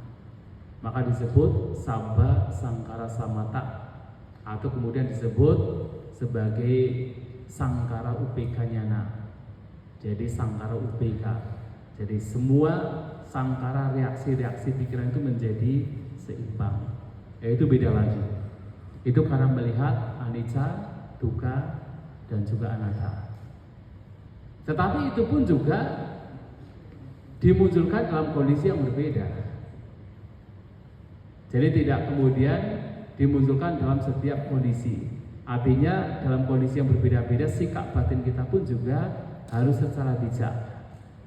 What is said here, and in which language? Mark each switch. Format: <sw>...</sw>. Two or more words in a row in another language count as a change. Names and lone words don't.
<id>Maka disebut</id> <pi>Sabba Sangkara Samatha,</pi> <id>atau kemudian disebut sebagai</id> <pi>Sangkara UPK Nyana.</pi> <id>Jadi</id> <pi>Sangkara UPK.</pi> <id>Jadi semua sangkara reaksi-reaksi pikiran itu menjadi seimbang. Itu beda lagi. Itu karena melihat</id> <pi>anicca, dukkha,</pi> <id>dan juga anatta. Tetapi itu pun juga dimunculkan dalam kondisi yang berbeda. Jadi tidak kemudian dimunculkan dalam setiap kondisi. Artinya dalam kondisi yang berbeda-beda, sikap batin kita pun juga harus secara bijak.</id>